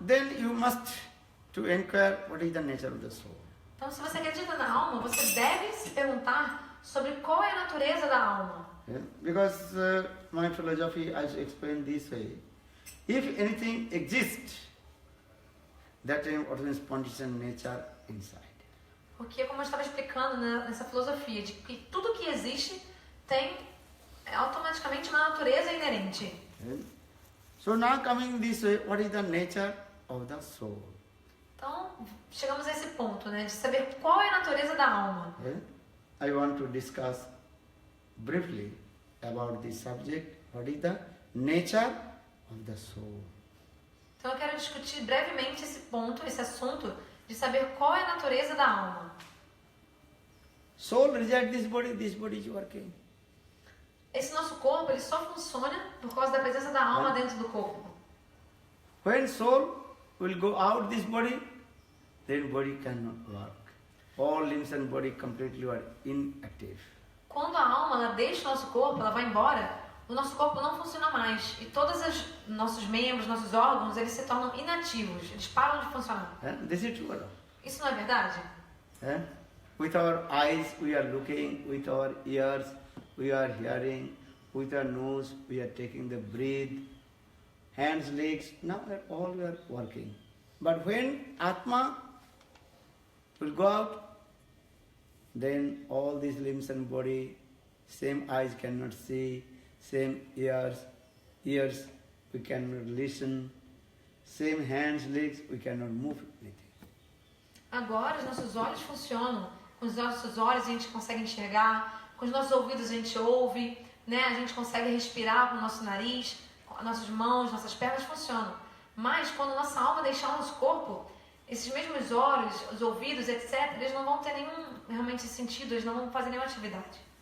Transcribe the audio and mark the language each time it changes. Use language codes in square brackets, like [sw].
[en] then you must to inquire what is the nature of the soul. [pt] então se você acredita na alma, você deve se perguntar sobre qual é a natureza da alma. [en] Because my philosophy, I explain this way. If anything exists, that time what is spontaneous nature inside. [pt] Porque, como eu estava explicando nessa filosofia, de que tudo que existe tem automaticamente uma natureza inerente. [en] So now coming this way, what is the nature of the soul? [pt] Então, chegamos a esse ponto, né, de saber qual é a natureza da alma. [en] I want to discuss briefly about this subject. What is the nature of the soul? [pt] Então, eu quero discutir brevemente esse ponto, esse assunto, de saber qual é a natureza da alma. [en] Soul reject this body is working. [pt] Esse nosso corpo, ele só funciona por causa da presença da alma dentro do corpo. [en] When soul will go out this body, then body cannot work. All limbs and body completely are inactive. [pt] Quando a alma ela deixa o nosso corpo, ela vai embora, o nosso corpo não funciona mais. E todos os nossos membros, nossos órgãos, eles se tornam inativos. Eles param de funcionar. [en] This is true. [pt] Isso não é verdade? [en] With our eyes we are looking, with our ears we are hearing, with our nose we are taking the breath, hands, legs, now all we are working. But when Atma will go out, then all these limbs and body, same eyes cannot see, same ears we cannot listen, same hands, legs, we cannot move anything. [pt] Agora os nossos olhos funcionam. Com os nossos olhos a gente consegue enxergar, com os nossos ouvidos a gente ouve, né? A gente consegue respirar com o nosso nariz, com nossas mãos, nossas pernas funcionam. Mas quando nossa alma deixar o nosso corpo, esses mesmos olhos, os ouvidos, etc., eles não vão ter nenhum realmente sentido, eles não vão fazer nenhuma atividade.